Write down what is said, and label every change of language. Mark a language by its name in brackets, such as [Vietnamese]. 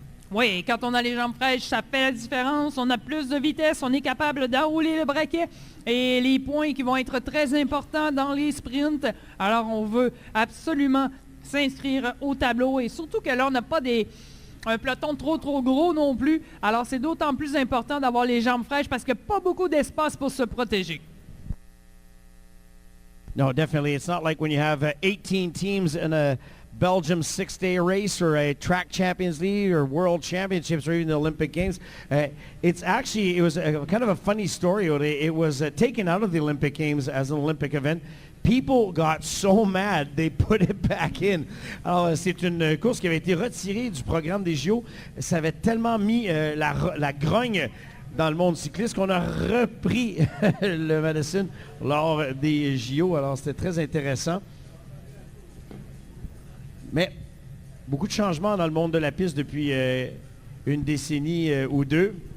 [French] Oui, quand on a les jambes fraîches, ça fait la différence. On a plus de vitesse, on est capable d'enrouler le braquet et les points qui vont être très importants dans les sprints. Alors, on veut absolument s'inscrire au tableau et surtout que là, on n'a pas un peloton trop gros non plus. Alors, c'est d'autant plus important d'avoir les jambes fraîches parce qu'il n'y a pas beaucoup d'espace pour se protéger. [English] No, definitely. It's not like when you have 18 teams in a Belgium 6-day race or a track Champions League or World Championships or even the Olympic Games. It was kind of a funny story. It was taken out of the Olympic Games as an Olympic event. People got so mad, they put it back in. [French] Alors, c'est une course qui avait été retirée du programme des JO. Ça avait tellement mis la grogne dans le monde cycliste qu'on a repris le Madison lors des JO. Alors, c'était très intéressant. Mais beaucoup de changements dans le monde de la piste depuis une décennie ou deux.